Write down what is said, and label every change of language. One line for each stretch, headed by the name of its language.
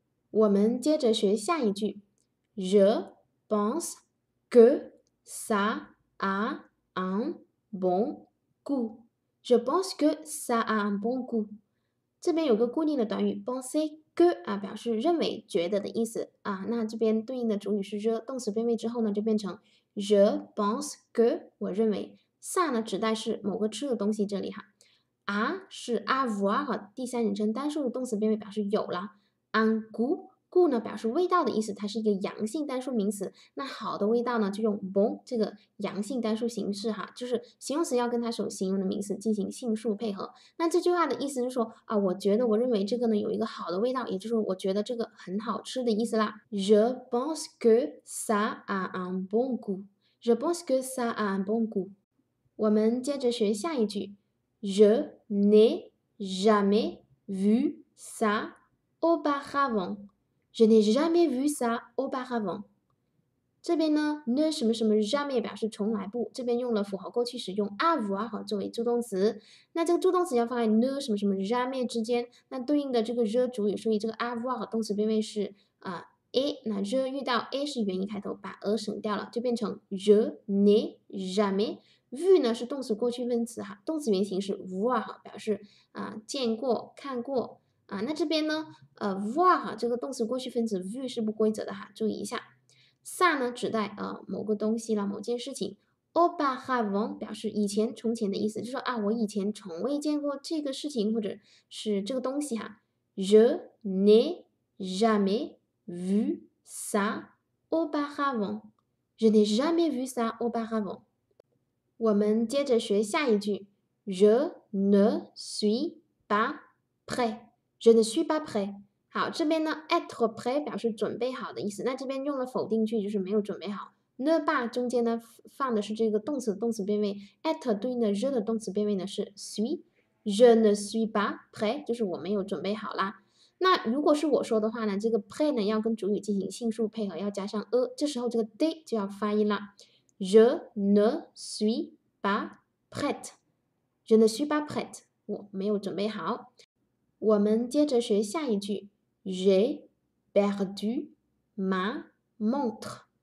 Chinese: 我们接着学下一句
French: Je pense que ça a un bon goût. Je pense que ça a un bon goût.
Chinese: 这边有个固定的短语 penser que 表示认为、觉得的意思啊。那这边对应的主语是 je， 动词变位之后呢，就变成
French: Je pense que
Chinese: 我认为 ça 呢指代是某个吃的东西，这里哈。是 avoir 和第三人称单数的动词变位，表示有啦。 un goût 呢表示味道的意思，它是一个阳性单数名词。那好的味道呢，就用 bon 这个阳性单数形式哈，就是形容词要跟它所形容的名词进行性数配合。那这句话的意思就是说我觉得我认为这个呢有一个好的味道，也就是我觉得这个很好吃的意思啦。
French: Je pense que ça a un bon goût. Je pense que ça a un bon goût.
Chinese: 我们接着学下一句
French: Je n'ai jamais vu ça auparavant. Je n'ai jamais vu ça auparavant.
Chinese: 这边呢 ne 什么什么 jamais 表示从来不，这边用了符号过去时用 avoir 作为助动词。那这个助动词要放在 ne 什么什么 jamais 之间，那对应的这个 je 主语，所以这个 avoir 动词变位是a， 那 je 遇到 a 是元音开头，把 a 省掉了，就变成
French: je n'ai jamais。
Chinese: vu 呢是动词过去分词哈，动词原形是 voir 哈，表示见过、看过那这边呢voir 哈这个动词过去分词 vu 是不规则的哈，注意一下。 ça 呢指代某个东西啦，某件事情。auparavant 表示以前、从前的意思，就说我以前从未见过这个事情或者是这个东西哈。
French: Je n'ai jamais vu ça auparavant. Je n'ai jamais vu ça auparavant.
Chinese: 我们接着学下一句
French: Je ne suis pas prêt. Je ne suis pas prêt.
Chinese: 好，这边呢 être prêt 表示准备好的意思，那这边用了否定句，就是没有准备好。 ne pas 中间呢放的是这个动词的动词变位 être 对应的 je 的动词变位呢是 suis。
French: Je ne suis pas prêt
Chinese: 就是我没有准备好啦。那如果是我说的话呢，这个 prêt 呢要跟主语进行性数配合，要加上 这时候这个 de 就要发音啦。
French: Je ne suis pas prête. Je ne suis pas prête.
Chinese: 我没有准备好。我们接着学下一句
French: J'ai perdu ma montre.